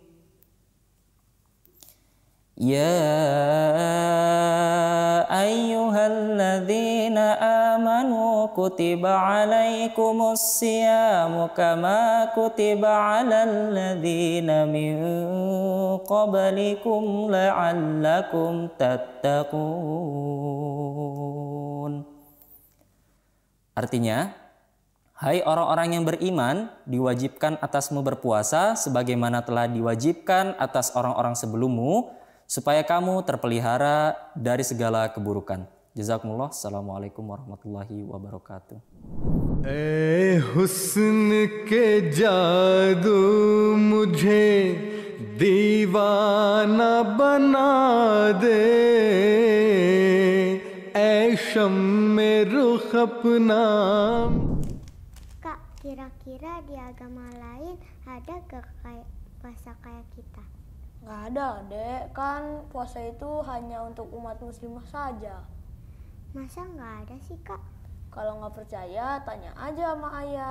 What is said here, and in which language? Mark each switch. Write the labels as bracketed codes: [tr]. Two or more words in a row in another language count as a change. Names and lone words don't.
[ar] يَا أَيُّهَا الَّذِينَ آمَنُوا كُتِبَ عَلَيْكُمُ الصِّيَامُ كَمَا كُتِبَ عَلَى الَّذِينَ مِنْ قَبْلِكُمْ لَعَلَّكُمْ تَتَّقُونَ. [id] Artinya, hai orang-orang yang beriman, diwajibkan atasmu berpuasa sebagaimana telah diwajibkan atas orang-orang sebelummu, supaya kamu terpelihara dari segala keburukan. [ar] Jazakumullah. السلام عليكم ورحمة الله وبركاته. [hi] हुस्न के जादू मुझे दीवाना बना दे, ऐ शम्मे रुख अपना. [id] Kak, kira-kira di agama lain ada gak kayak puasa kayak kita? Nggak ada, Dek. Kan puasa itu hanya untuk umat muslimah saja. Masa nggak ada sih, Kak? Kalau nggak percaya, tanya aja sama ayah.